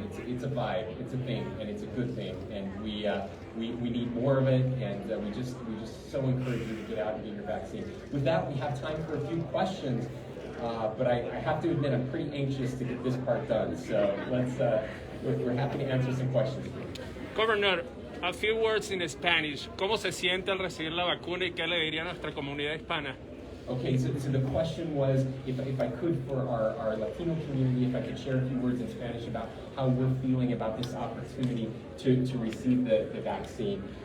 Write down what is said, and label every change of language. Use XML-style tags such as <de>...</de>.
<en>It's a vibe, it's a thing, and it's a good thing. And we need more of it, and we just so encourage you to get out and get your vaccine. With that, we have time for a few questions, but I have to admit I'm pretty anxious to get this part done. So we're happy to answer some questions. Governor, a few words in Spanish.</en> <es>¿Cómo se siente al recibir la vacuna y qué le diría a nuestra comunidad hispana?</es> <en>Okay, so the question was, if I could, for our Latino community, if I could share a few words in Spanish about how we're feeling about this opportunity to receive the vaccine.</en>